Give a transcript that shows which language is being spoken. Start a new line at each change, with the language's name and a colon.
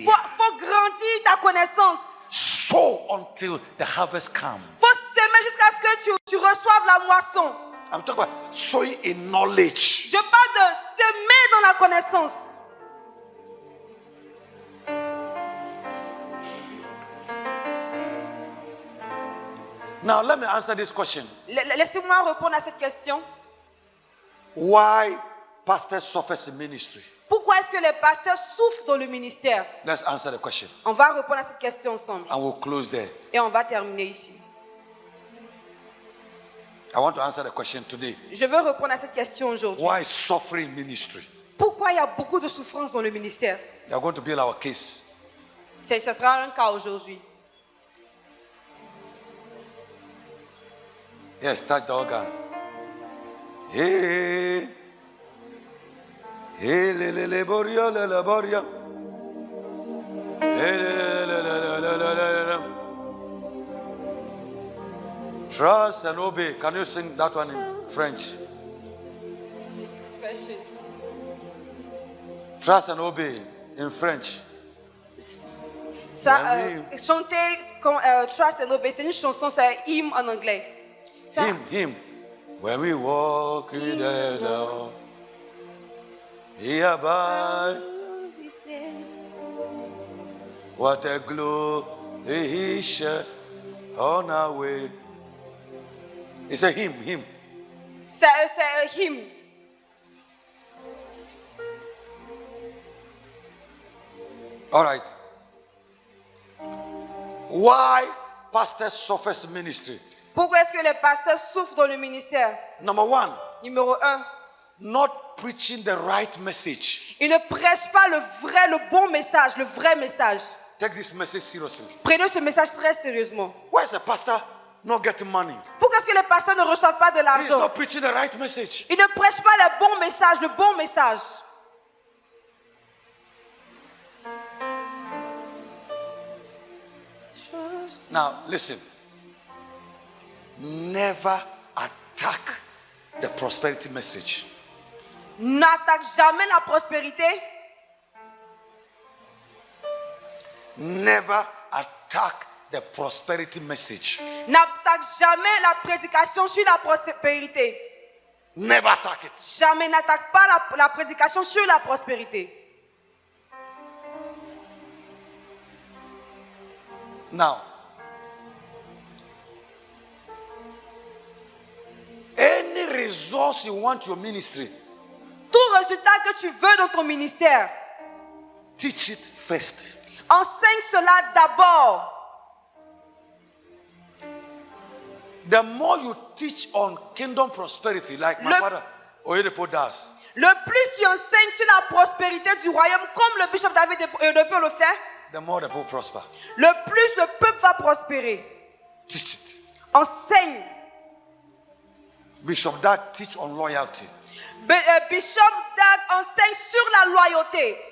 French: Il faut grandir ta connaissance.
English: Sow until the harvest comes.
French: Il faut s'aimer jusqu'à ce que tu reçoives la moisson.
English: I'm talking about sowing in knowledge.
French: Je parle de s'aimer dans la connaissance.
English: Now let me answer this question.
French: Laissez-moi répondre à cette question.
English: Why pastors suffer in ministry?
French: Pourquoi est-ce que les pasteurs souffrent dans le ministère?
English: Let's answer the question.
French: On va répondre à cette question ensemble.
English: And we'll close there.
French: Et on va terminer ici.
English: I want to answer the question today.
French: Je veux répondre à cette question aujourd'hui.
English: Why suffering in ministry?
French: Pourquoi il y a beaucoup de souffrance dans le ministère?
English: They are going to build our case.
French: Ce sera un cas aujourd'hui.
English: Yes, touch the organ. Hey, hey, le le le boria, le le boria. Hey, le le le le le le le. Trust and obey. Can you sing that one in French? Trust and obey in French.
French: Ça,
English: When
French: chanter Trust and Obey, c'est une chanson, c'est un hymne en anglais. Ça,
English: Him. When we walk in the Lord, He abide. This name. What a glory He sheds on our way. It's a hymn.
French: C'est un hymne.
English: All right. Why pastor suffers ministry?
French: Pourquoi est-ce que les pasteurs souffrent dans le ministère?
English: Number one,
French: Numéro 1,
English: not preaching the right message.
French: ils ne prêchent pas le bon message, le vrai message.
English: Take this message seriously.
French: Prenez ce message très sérieusement.
English: Why is the pastor not getting money?
French: Pourquoi est-ce que les pasteurs ne reçoivent pas de
English: He is
French: l'argent?
English: not preaching the right message.
French: Ils ne prêchent pas le bon message.
English: Now, listen. Never attack the prosperity message.
French: N'attaque jamais la prospérité.
English: Never attack the prosperity message.
French: N'attaque jamais la prédication sur la prospérité.
English: Never attack it.
French: Jamais n'attaque pas la prédication sur la prospérité.
English: Now, any resource you want your ministry,
French: Tout résultat que tu veux dans ton ministère,
English: teach it first.
French: enseigne cela d'abord.
English: The more you teach on kingdom prosperity, like my
French: Le-
English: father Oyedepo does,
French: Le plus tu enseignes sur la prospérité du royaume, comme le bishop David Oyedepo le fait,
English: the more the people prosper.
French: le plus le peuple va prospérer.
English: Teach it.
French: Enseigne.
English: Bishop Dad teach on loyalty.
French: Bishop Dag enseigne sur la loyauté.